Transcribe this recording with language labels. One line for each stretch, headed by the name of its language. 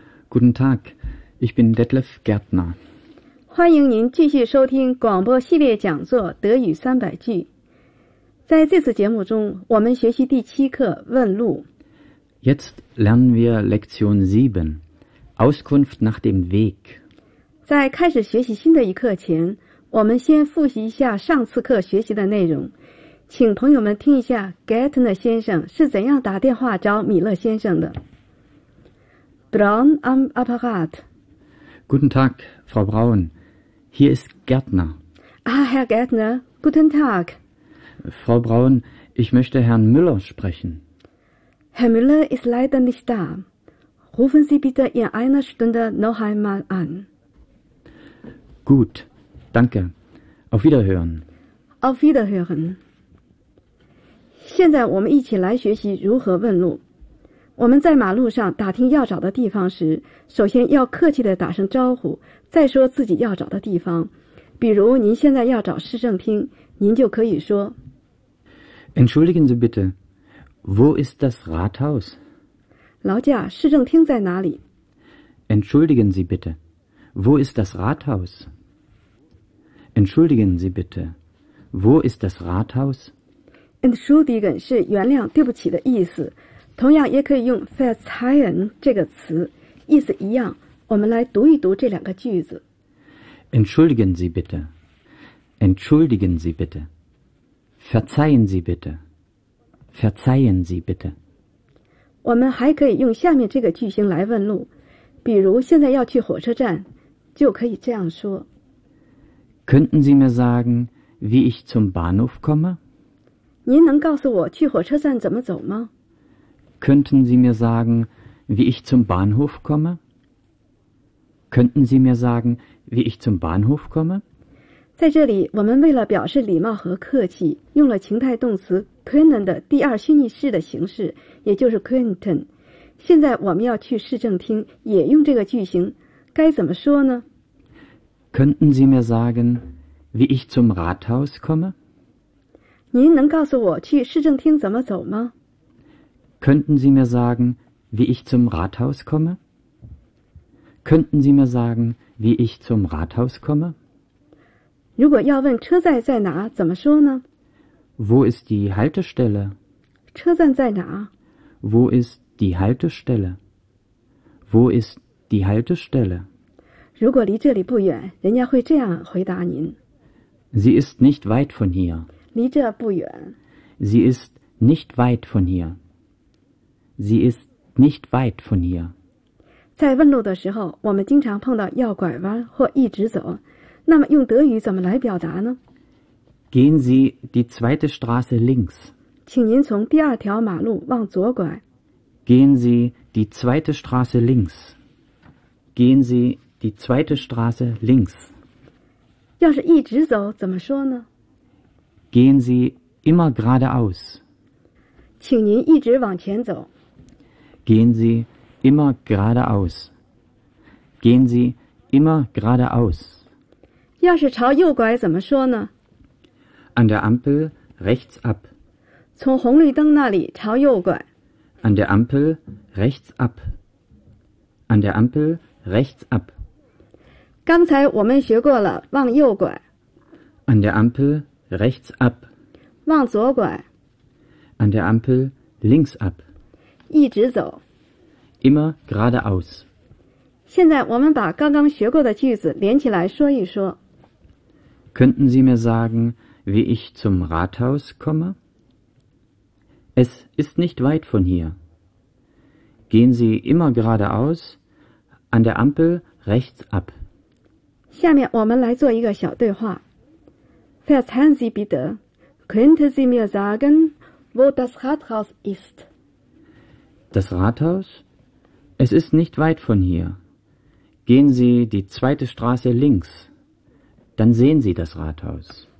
German: Guten Tag, ich bin Detlef Gärtner.
Chinese: 欢迎您继续收听广播系列讲座《德语三百句》。在这次节目中，我们学习第七课《问路》。
German: Jetzt lernen wir Lektion 7, Auskunft nach dem Weg.
Chinese: 在开始学习新的一课前，我们先复习一下上次课学习的内容。请朋友们听一下 Gärtner 先生是怎样打电话找米勒先生的。
German: Braun am Apparat. Guten Tag, Frau Braun. Hier ist Gärtner. Ah, Herr Gärtner, guten Tag. Frau Braun, ich möchte Herrn Müller sprechen. Herr Müller ist leider nicht da. Rufen Sie bitte in einer Stunde noch einmal an. Gut, danke. Auf Wiederhören. Auf Wiederhören.
Chinese: 现在我们一起来学习如何问路。我们在马路上打听要找的地方时，首先要客气地打声招呼，再说自己要找的地方。比如您现在要找市政厅，您就可以说
German: Entschuldigen Sie bitte, wo ist das Rathaus?
Chinese: 劳驾，市政厅在哪里？
German: Entschuldigen Sie bitte, wo ist das Rathaus? Entschuldigen Sie bitte, wo ist das Rathaus?
Chinese: Entschuldigen 是原谅对不起的意思，同样也可以用 Verzeihen 这个词，意思一样。我们来读一读这两个句子。
German: Entschuldigen Sie bitte. Entschuldigen Sie bitte. Verzeihen Sie bitte. Verzeihen Sie bitte.
Chinese: 我们还可以用下面这个句型来问路，比如现在要去火车站，就可以这样说。
German: Könnten Sie mir sagen, wie ich zum Bahnhof komme?
Chinese: 您能告诉我去火车站怎么走吗？
German: Könnten Sie mir sagen, wie ich zum Bahnhof komme? Könnten Sie mir sagen, wie ich zum Bahnhof komme?
Chinese: 在这里，我们为了表示礼貌和客气，用了情态动词 können 的第二虚拟式的形式，也就是 könnten。现在我们要去市政厅，也用这个句型，该怎么说呢？
German: Könnten Sie mir sagen, wie ich zum Rathaus komme?
Chinese: 您能告诉我去市政厅怎么走吗？
German: Könnten Sie mir sagen, wie ich zum Rathaus komme? Könnten Sie mir sagen, wie ich zum Rathaus komme?
Chinese: 如果要问车站在哪，怎么说呢？
German: Wo ist die Haltestelle?
Chinese: 车站在哪？
German: Wo ist die Haltestelle? Wo ist die Haltestelle?
Chinese: 如果离这里不远，人家会这样回答您。
German: Sie ist nicht weit von hier.
Chinese: 离这不远。
German: Sie ist nicht weit von hier. Sie ist nicht weit von hier.
Chinese: 在问路的时候，我们经常碰到要拐弯或一直走。那么用德语怎么来表达呢？
German: Gehen Sie die zweite Straße links.
Chinese: 请您从第二条马路往左拐。
German: Gehen Sie die zweite Straße links. Gehen Sie die zweite Straße links.
Chinese: 要是一直走怎么说呢？
German: Gehen Sie immer geradeaus.
Chinese: 请您一直往前走。
German: Gehen Sie immer geradeaus. Gehen Sie immer geradeaus.
Chinese: 要是朝右拐怎么说呢？
German: An der Ampel rechts ab.
Chinese: 从红绿灯那里朝右拐。
German: An der Ampel rechts ab. An der Ampel rechts ab.
Chinese: 刚才我们学过了往右拐。
German: An der Ampel rechts ab.
Chinese: 往左拐。
German: An der Ampel links ab.
Chinese: 一直走。
German: Immer geradeaus.
Chinese: 现在我们把刚刚学过的句子连起来说一说。
German: Könnten Sie mir sagen, wie ich zum Rathaus komme? Es ist nicht weit von hier. Gehen Sie immer geradeaus, an der Ampel rechts ab.
Chinese: 下面我们来做一个小对话。
German: Verzeihen Sie bitte, könnten Sie mir sagen, wo das Rathaus ist? Das Rathaus? Es ist nicht weit von hier. Gehen Sie die zweite Straße links, dann sehen Sie das Rathaus.